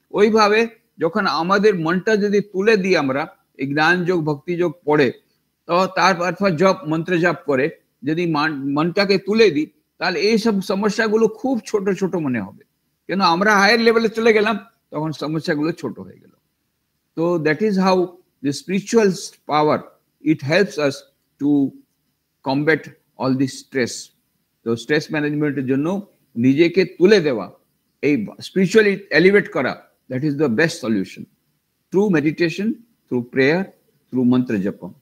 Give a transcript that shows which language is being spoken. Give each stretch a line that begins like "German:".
Bangla: ওইভাবে যখন আমাদের মনটা যদি তুলে দিই আমরা এই জ্ঞান যোগ ভক্তি যোগ পড়ে, তো তারপর জপ মন্ত্র জপ করে যদি মনটাকে তুলে দিই, তাহলে এই সব সমস্যাগুলো খুব ছোট ছোট মনে হবে, কেন আমরা হায়ার লেভেলে চলে গেলাম, তখন সমস্যাগুলো ছোট হয়ে গেল।
English: তো that is how the spiritual power, it helps us to combat all this stress.
Bangla: তো স্ট্রেস ম্যানেজমেন্টের জন্য নিজেকে তুলে দেওয়া, এই স্পিরিচুয়ালি এলিভেট করা,
English: That is the best solution, through meditation, through prayer, through mantra jap.